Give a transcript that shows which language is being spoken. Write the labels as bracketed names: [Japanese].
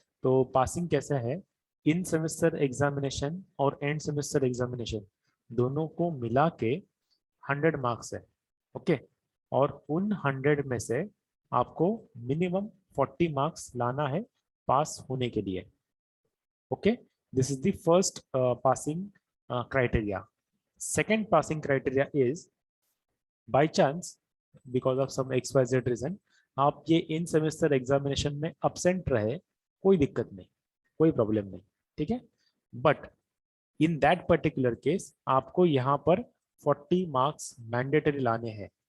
[Hindi] तो पासिंग कैसा है? इन सेमेस्टर एग्जामिनेशन और एंड सेमेस्टर एग्जामिनेशन दोनों को मिला के 100 मार्क्स है। ओके? और उन 100 में से आपको मिनिमम 40 मार्क्स लाना है पास होने के लिए। Okay? [English] This is the first passing criteria. Second passing criteria is by chance because of some XYZ reason [Hindi] आप ये इन सेमेस्टर एग्जामिनेशन में absent रहे, कोई दिक्कत नहीं, कोई प्रॉब्लम नहीं, ठीक है. [English] but in that particular case [Hindi] आपको यहाँ पर 40 मार्क्स मैंडेटरी लाने हैं.